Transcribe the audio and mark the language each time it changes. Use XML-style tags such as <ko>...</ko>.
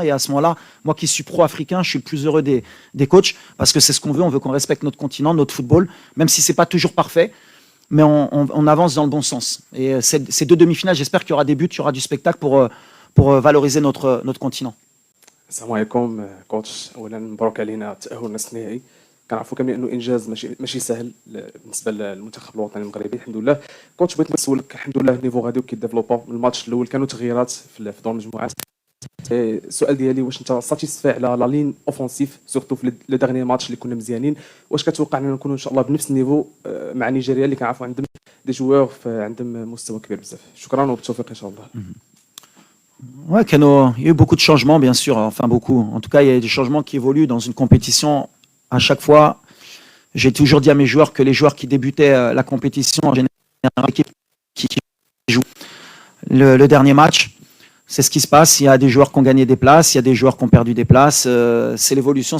<fr>Et à ce moment-là, moi qui suis pro-africain, je suis le plus heureux des coachs parce que c'est ce qu'on veut. On veut qu'on respecte notre continent, notre football, même si c'est pas toujours parfait. Mais on avance dans le bon sens. Et ces deux demi-finales, j'espère qu'il y aura des buts, il y aura du spectacle pour valoriser notre continent.</fr> <ar>السلام عليكم كوتش. اولا مبروك علينا التاهل لنصف النهائي. كنعرفوا كاملين انه انجاز ماشي سهل بالنسبه للمنتخب الوطني المغربي. الحمد لله كوتش، بغيت نسولك الحمد لله النيفو غادي وكيديفلوبا. الماتش الاول كانوا تغييرات في دور المجموعات. السؤال ديالي واش انت ساتيسفاي على لا لين اوفونسيف سورتو في لو ديرني ماتش اللي كنا مزيانين؟ واش كتوقع اننا نكونوا ان شاء الله بنفس النيفو مع نيجيريا اللي كنعرفوا عندهم دي جوار عندهم مستوى كبير بزاف؟ شكرا وبالتوفيق ان شاء الله.</ar> <fr>Ouais, il y a eu beaucoup de changements, bien sûr. Enfin, beaucoup. En tout cas, il y a des changements qui évoluent dans une compétition. À chaque fois, j'ai toujours dit à mes joueurs que les joueurs qui débutaient la compétition, en général, l'équipe qui joue le dernier match, c'est ce qui se passe. Il y a des joueurs qui ont gagné des places, il y a des joueurs qui ont perdu des places. C'est l'évolution.</fr>